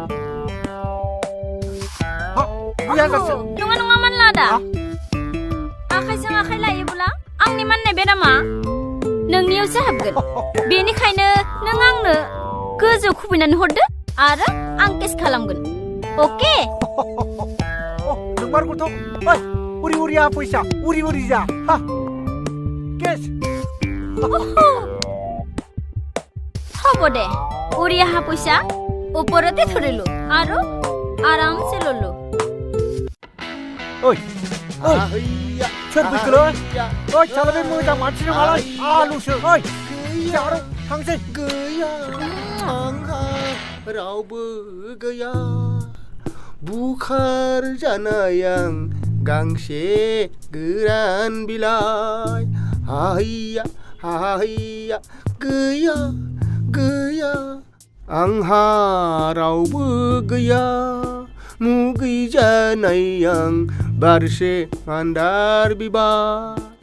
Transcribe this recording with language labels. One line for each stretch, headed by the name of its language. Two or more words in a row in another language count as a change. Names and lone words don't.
Bodo: नङा मानला आदा आखाइजों आखाइ लायोब्ला आंनि माननाय बेरामा नोंनियावसो हाबगोन बेनिखायनो नों आंनो गोजौ खुबैनानै हरदो आरो आं केस खालामगोन अके नंमारगौथ'
Assamese: উৰি পইচা
Bodo: उरि जा केस
Assamese: হ'ব দে উৰি অহা পইচা ওপৰতে ধৰিলো আৰু আৰামছে ললো
Bodo: ओइ सोर फैखोलै ओइ साला बे मोजां मानसि नङालै आलुसो ओइ जारौ थांसै गैया आंहा रावबो गैया बुखार जानाय आं गांसे गोरान बिलाइ हाहैया गैया आंहा रावबो गैया मुगै जानाय आं बारसे मान्दार बिबार